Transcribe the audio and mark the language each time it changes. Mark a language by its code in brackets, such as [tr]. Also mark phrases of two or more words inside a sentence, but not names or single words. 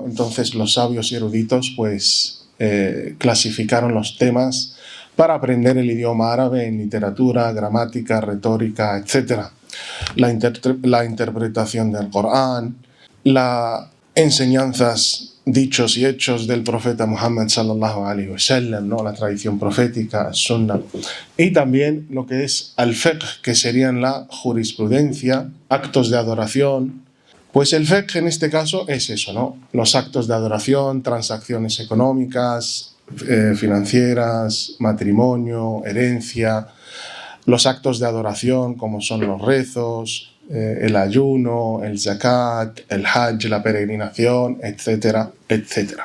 [es] Entonces los sabios y eruditos pues clasificaron los temas para aprender el idioma árabe en literatura, gramática, retórica, etc. La interpretación del Corán, las enseñanzas, dichos y hechos del profeta Muhammad [ar] صلى الله عليه وسلم, [es] ¿no? La tradición profética, sunna, y también lo que es [ar] الفقه, [es] que serían la jurisprudencia, actos de adoración. Pues el fiqh en este caso es eso, ¿no? Los actos de adoración, transacciones económicas, financieras, matrimonio, herencia, los actos de adoración como son los rezos, el ayuno, el zakat, el hajj, la peregrinación, etcétera, etcétera.